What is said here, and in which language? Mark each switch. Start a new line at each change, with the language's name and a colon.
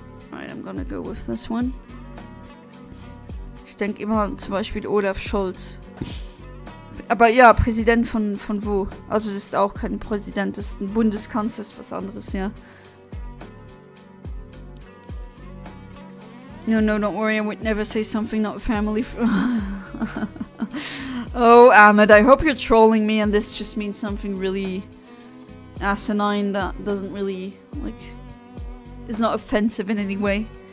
English: Right, I'm gonna go with this one.
German: Ich denke immer zum Beispiel Olaf Scholz. Aber ja, Präsident von wo? Also das ist auch kein Präsident, das ist ein Bundeskanzler, ist was anderes, ja.
English: No, don't worry, I would never say something not family Oh, Ahmed, I hope you're trolling me and this just means something really asinine that doesn't really, like, is not offensive in any way.